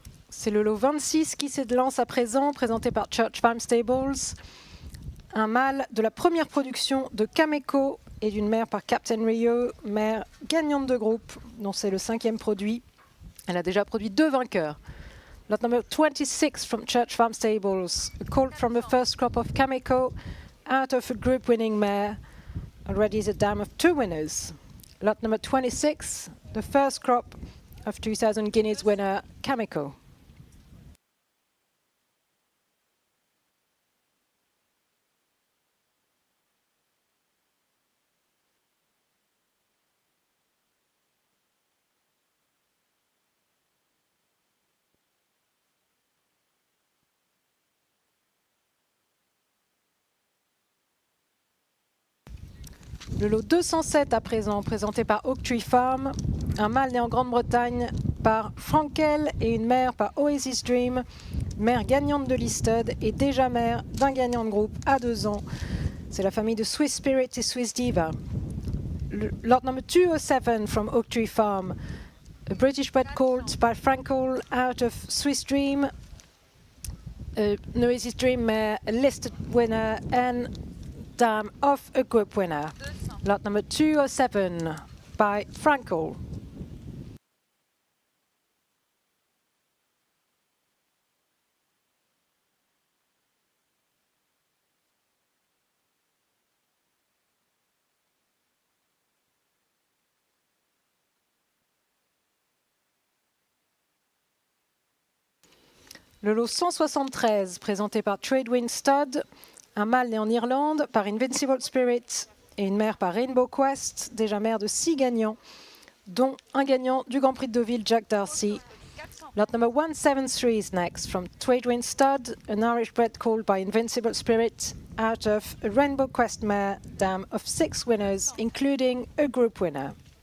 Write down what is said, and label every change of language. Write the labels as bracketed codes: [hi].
[fr] C'est le lot 26 qui s'élance à présent, présenté par Church Farm Stables. Un mâle de la première production de Cameco et d'une mère par Captain Rio, mère gagnante de groupe, dont c'est le 5e produit. Elle a déjà produit 2 vainqueurs. [en] Lot number 26 from Church Farm Stables, a colt from the first crop of Cameco, out of a group winning mare, already the dam of 2 winners. Lot number 26, the first crop of 2000 guineas winner Cameco. [fr] Le lot 207 à présent, présenté par Oak Tree Farm, un mâle né en Grande-Bretagne par Frankel et une mère par Oasis Dream, mère gagnante de Listed et déjà mère d'un gagnant de groupe à 2 ans. C'est la famille de Swiss Spirit et Swiss Diva. [en] Lot number 207 from Oak Tree Farm, a British bred colt by Frankel out of Swiss Dream, an Oasis Dream mare, a listed winner and dam of a group winner. 200. Lot number 207 by Frankel. [fr] Le lot 173, présenté par Tradewind Stud, un mâle né en Irlande par Invincible Spirit et une mère par Rainbow Quest, déjà mère de 6 gagnants, dont un gagnant du Grand Prix de Deauville, Jack Darcy. 400. [en] Lot number 173 is next from Tradewind Stud, an Irish bred called by Invincible Spirit, out of a Rainbow Quest mare dam of 6 winners, including a group winner.